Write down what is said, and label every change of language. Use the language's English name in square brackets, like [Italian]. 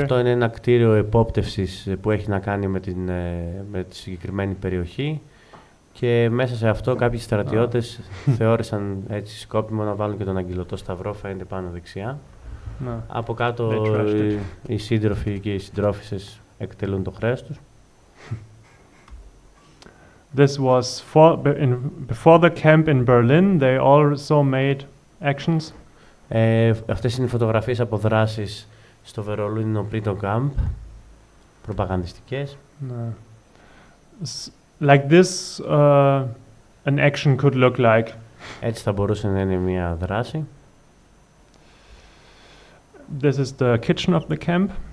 [Greek] Αυτό είναι ένα κτίριο επόπτευσης που έχει να κάνει με τη συγκεκριμένη περιοχή και μέσα σε αυτό κάποιοι στρατιώτες θεώρησαν έτσι σκόπιμο να βάλουν και τον αγγυλωτό σταυρό, φαίνεται πάνω δεξιά. Από κάτω οι σύντροφοι και οι συντρόφισσες εκτελούν το χρέος τους. [English] This was before the camp in Berlin. They also made actions. [Greek] Αυτές είναι οι φωτογραφίες από δράσεις στο Βερολίνο πριν το κάμπ, προπαγανδιστικές. [English] Like this, an action could look like. [Greek] Έτσι θα μπορούσε να είναι μια δράση. [English] This is the kitchen of the camp.